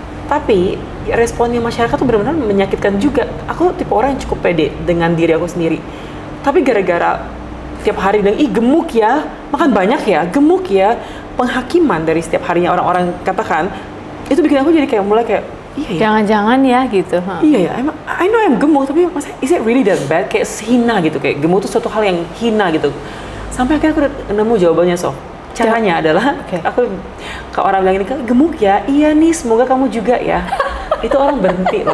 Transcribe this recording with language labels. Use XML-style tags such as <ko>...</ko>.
<id>Tapi responnya masyarakat tuh benar-benar menyakitkan juga. Aku tipe orang yang cukup pede dengan diri aku sendiri. Tapi gara-gara tiap hari bilang, ih gemuk ya, makan banyak ya, gemuk ya. Penghakiman dari setiap harinya orang-orang katakan, itu bikin aku jadi mulai kayak, iya ya. Jangan-jangan ya gitu. Iya ya, emang</id> <en>I know I'm</en> <id>gemuk, tapi masa</id> <en>is it really that bad?</en> <id>Kayak hina gitu, kayak gemuk tuh suatu hal yang hina gitu. Sampai akhirnya aku udah nemu jawabannya Caranya adalah aku ke orang bilang ini, gemuk ya? Iya nih, semoga kamu juga ya. itu orang berhenti loh.</id>